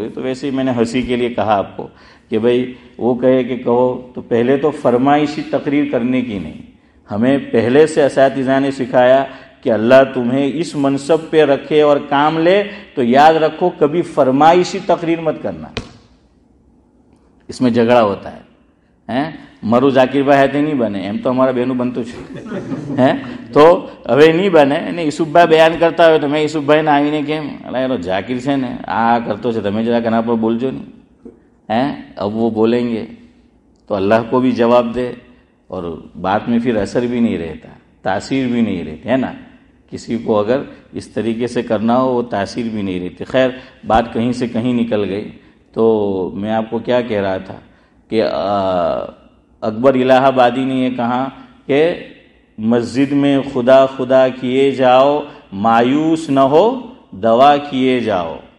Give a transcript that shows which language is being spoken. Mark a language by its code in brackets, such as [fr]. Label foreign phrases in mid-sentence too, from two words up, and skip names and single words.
[ur] یہ تو ویسے ہی میں نے ہنسی کے لیے کہا آپ کو کہ بھائی وہ کہے کہ کہو تو پہلے تو فرمائشی تقریر کرنے کی نہیں. ہمیں پہلے سے اساتذہ نے سکھایا کہ اللہ تمہیں اس منصب پہ رکھے اور کام لے تو یاد رکھو کبھی فرمائشی تقریر مت کرنا، اس میں جھگڑا ہوتا ہے. [gu] મારું ઝાકીરભાઈ હાથે નહીં બને, એમ તો અમારા બેનું બનતું છે, તો હવે નહીં બને. અને ઈસુફભાઈ બયાન કરતા હોય તો મેં ઈસુફભાઈને આવીને કેમ અલા એનો ઝાકીર છે ને આ કરતો છે, તમે જરાક એના પર બોલજો નહીં. [ur] اب وہ بولیں گے تو اللہ کو بھی جواب دے اور بات میں پھر اثر بھی نہیں رہتا، تاثیر بھی نہیں رہتی ہے نا. کسی کو اگر اس طریقے سے کرنا ہو وہ تاثیر بھی نہیں رہتی. خیر بات کہیں سے کہیں نکل گئی. تو میں آپ کو کیا کہہ رہا تھا کہ اکبر الہ آبادی نے یہ کہا کہ مسجد میں خدا خدا کیے جاؤ، مایوس نہ ہو دعا کیے جاؤ.